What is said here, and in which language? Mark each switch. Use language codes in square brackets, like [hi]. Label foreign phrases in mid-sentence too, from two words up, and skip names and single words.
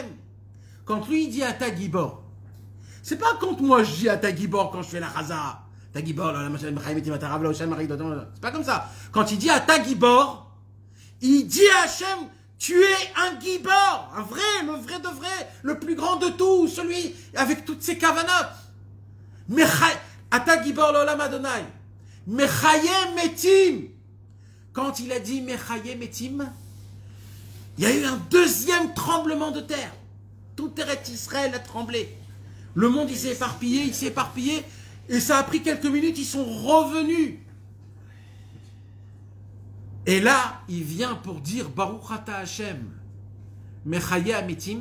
[fr] Quand lui, il dit [he] אתה גיבור, [fr] c'est pas quand moi je dis [he] אתה גיבור [fr] quand je fais la Chaza. C'est pas comme ça. Quand il dit à Tagibor, il dit à Hachem, tu es un Gibor, un vrai, le vrai de vrai, le plus grand de tous, celui avec toutes ses kavanot. [he] אתה גיבור לעולם אדני מחיה מתים. [fr] Quand il a dit [he] מחיה מתים, [fr] Il y a eu un deuxième tremblement de terre. Tout Eretz Israël a tremblé. Le monde, il s'est éparpillé, et ça a pris quelques minutes, ils sont revenus. Et là, il vient pour dire [he] ברוך אתה השם מחיה המתים.